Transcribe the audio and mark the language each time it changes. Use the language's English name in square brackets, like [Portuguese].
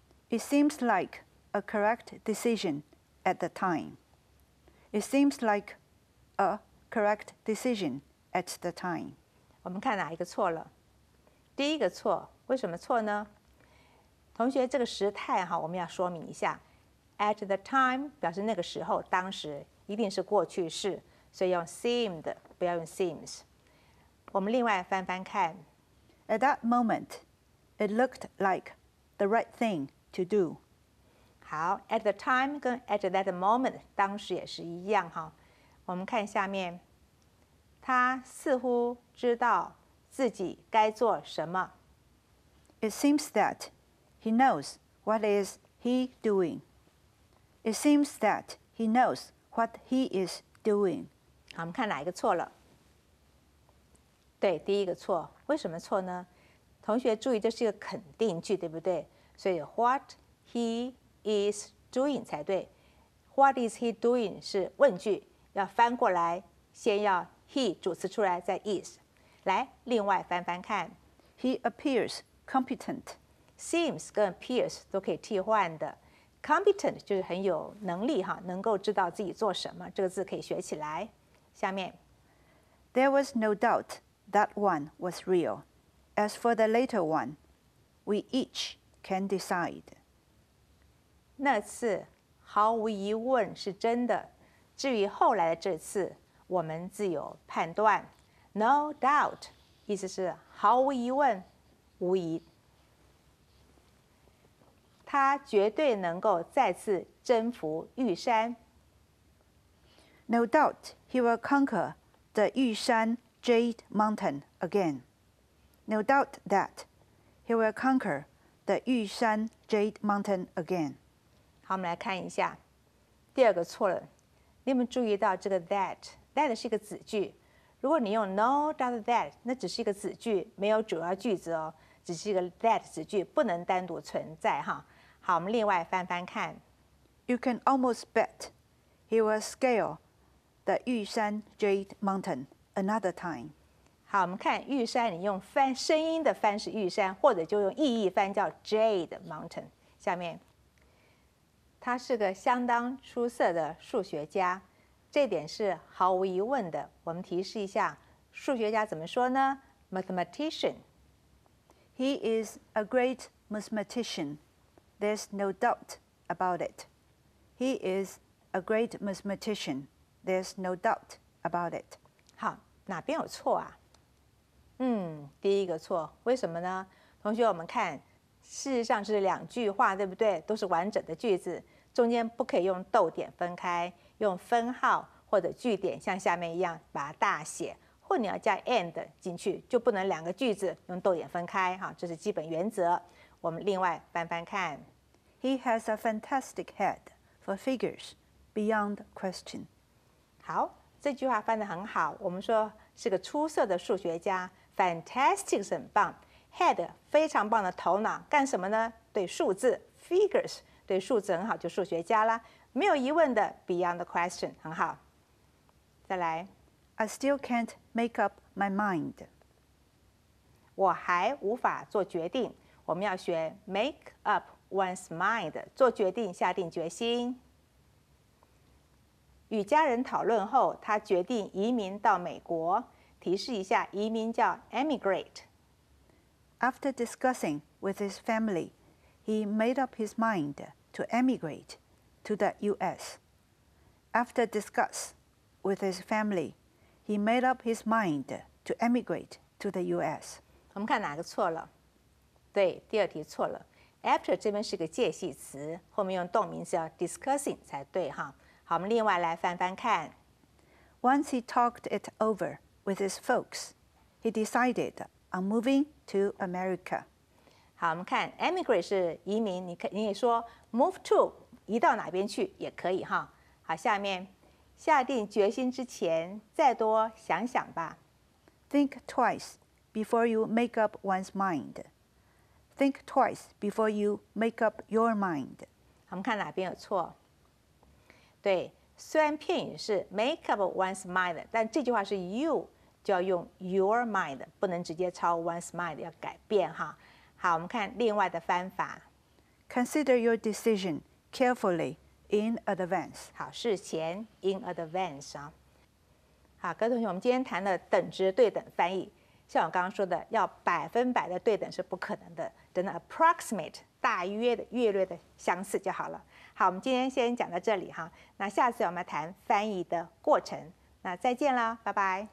[English] It seems like a correct decision at the time. It seems like a correct decision at the time. [Chinese] 我们看哪一个错了？第1个错，为什么错呢？同学，这个时态哈，我们要说明一下。 [English] At the time [Chinese] 表示那个时候、当时，一定是过去式，所以用 seemed， 不要用 seems。我们另外翻翻看。 [English] At that moment, it looked like the right thing to do. [Chinese] 好 ， [English] at the time [Chinese] 跟 [English] at that moment [Chinese] 当时也是一样哈。我们看下面，他似乎知道自己该做什么。 [English] It seems that he knows what is he doing. It seems that he knows what he is doing. [Chinese] 好，我们看哪一个错了？对，第1个错。为什么错呢？同学注意，这是一个肯定句，对不对？所以 [English] what he is doing [Chinese] 才对。 [English] What is he doing [Chinese] 是问句，要翻过来，先要 he 主词出来，再 is。来，另外翻翻看。 [English] He appears competent. [Chinese] Seems 跟 appears 都可以替换的。Competent 就是很有能力哈，能够知道自己做什么，这个字可以学起来。下面 [English] There was no doubt that one was real. As for the later one, we each can decide. [Chinese] 那次毫无疑问是真的，至于后来的这次，我们自有判断。 [English] No doubt [Chinese] 意思是毫无疑问、无疑。他绝对能够再次征服玉山。 [English] No doubt he will conquer the Yushan Jade Mountain again. No doubt that he will conquer the Yushan Jade Mountain again. [Chinese] 好，我们来看一下第二个错了。你有没有注意到这个 that 是一个子句？如果你用 [English] no doubt that， [Chinese] 那只是一个子句，没有主要句子哦，只是一个 that 子句，不能单独存在哈。好，我们另外翻翻看。 [English] You can almost bet he will scale the Yushan Jade Mountain another time. [Chinese] 好，我们看玉山，你用翻声音的翻是玉山，或者就用意义翻叫 Jade Mountain。下面，他是个相当出色的数学家，这点是毫无疑问的。我们提示一下，数学家怎么说呢 ？Mathematician. [English] He is a great mathematician. There's no doubt about it. He is a great mathematician. There's no doubt about it. [Chinese] 好，哪边有错啊？第一个错，为什么呢？同学，我们看，事实上是两句话，对不对？都是完整的句子，中间不可以用逗点分开，用分号或者句点，像下面一样把它大写，或你要加 and 进去，就不能两个句子用逗点分开，哈，这是基本原则。我们另外翻翻看 [English] He has a fantastic head for figures, beyond question. [Chinese] 好，这句话翻得很好。我们说是个出色的数学家 ，fantastic 是很棒 ，head 非常棒的头脑，干什么呢？对数字 figures 对数字很好，就数学家啦，没有疑问的 [English] beyond question [Chinese] 很好。再来， [English] I still can't make up my mind. [Chinese] 我还无法做决定。我们要学 [English] make up one's mind， [Chinese] 做决定，下定决心。与家人讨论后，他决定移民到美国。提示一下，移民叫 emigrate。 [English] After discussing with his family, he made up his mind to emigrate to the U.S. After discuss with his family, he made up his mind to emigrate to the U.S. [Chinese] 我们看哪个错了？对，第二题错了。 After 这边是个介系词，后面用动名词要 discussing 才对哈。好，我们另外来翻翻看。 [English] Once he talked it over with his folks, he decided on moving to America. [Chinese] 好，我们看 emigrate 是移民，你也说 [English] move to [Chinese] 移到哪边去也可以哈。好，下面下定决心之前，再多想想吧。 [English] Think twice before you make up one's mind. Think twice before you make up your mind. [Chinese] 我们看哪边有错？对，虽然片语是 [English] make up one's mind， [Chinese] 但这句话是 you， 就要用 [English] your mind， [Chinese] 不能直接抄 [English] one's mind， [Chinese] 要改变哈。好，我们看另外的翻法。 [English] Consider your decision carefully in advance. [Chinese] 好，事前 [English] in advance [Chinese] 啊。好，各位同学，我们今天谈了等值对等翻译。像我刚刚说的，要100%的对等是不可能的，只能 approximate 大约的、略略的相似就好了。好，我们今天先讲到这里哈，那下次我们谈翻译的过程。那再见啦，拜拜，